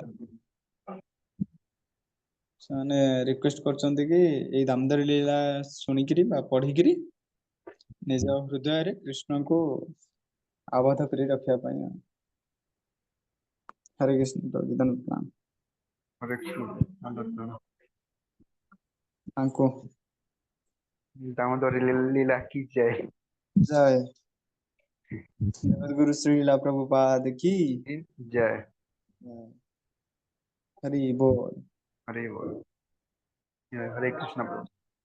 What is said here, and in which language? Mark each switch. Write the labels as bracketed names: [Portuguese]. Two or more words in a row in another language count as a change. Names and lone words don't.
[Odia] ସେମାନେ ରିକ୍ୱେଷ୍ଟ କରୁଛନ୍ତି କି ଏଇ ଦାମୋଦର ଲୀଳା ଶୁଣିକିରି ବା ପଢିକିରି ନିଜ ହୃଦୟରେ କୃଷ୍ଣଙ୍କୁ ଆବଦ୍ଧ କରି ରଖିବା ପାଇଁ। ହରେ କୃଷ୍ଣ ପ୍ରଣାମ ହରେ କୃଷ୍ଣ। ତାଙ୍କୁ [Hindi] दामोदर लीला की जय। जय। गुरु श्रीला प्रभुपाद की जय। हरि बोल। हरे बोल। हरे कृष्ण।